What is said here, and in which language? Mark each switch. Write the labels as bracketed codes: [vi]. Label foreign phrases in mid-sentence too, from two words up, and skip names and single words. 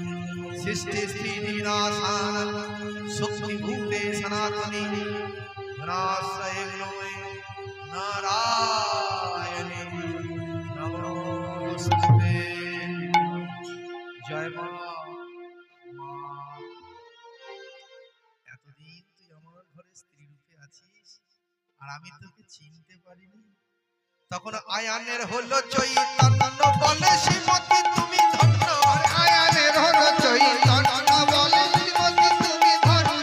[sa] सृष्टिस्थितिविनाशाय शुक्तिभूते सनातने विनाशाय नमः नारायणे नमस्ते। [bn] জয় মা। এতদিন তুই আমার ঘরে স্ত্রী রূপে আছিস আর আমি তোকে চিনতে পারিনি। তখন আয়ানের হলো চৈতন্য বলে শ্রীমতী তুমি ধন্য। আয়ানের হলো চৈতন্য বলে শ্রীমতী তুমি ধন্য।